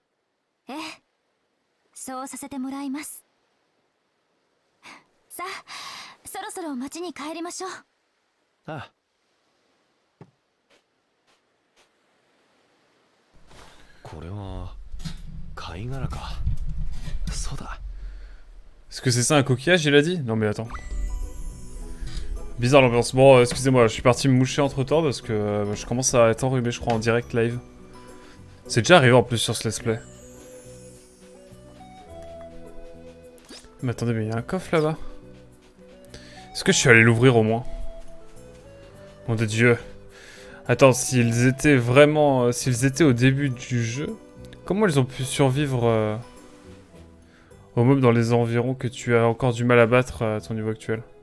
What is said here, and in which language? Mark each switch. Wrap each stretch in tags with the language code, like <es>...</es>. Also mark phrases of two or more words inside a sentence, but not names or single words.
<ja>ええ、そうさせてもらいます。さあ、そろそろ町に帰りましょう。ああ。これは貝殻か。そうだ。</ja> <fr>Est-ce que c'est ça un coquillage il a dit? Non mais attends. Bizarre l'ambiance. Bon excusez-moi, je suis parti me moucher entre temps parce que je commence à être enrhumé je crois en direct live. C'est déjà arrivé en plus sur ce</fr> <en>let's play.</en> <fr>Mais attendez, mais il y a un coffre là-bas. Est-ce que je suis allé l'ouvrir au moins? Mon de Dieu. Attends, s'ils étaient vraiment... s'ils étaient au début du jeu, comment ils ont pu survivre aux mobs dans les environs que tu as encore du mal à battre à ton niveau actuel?</fr>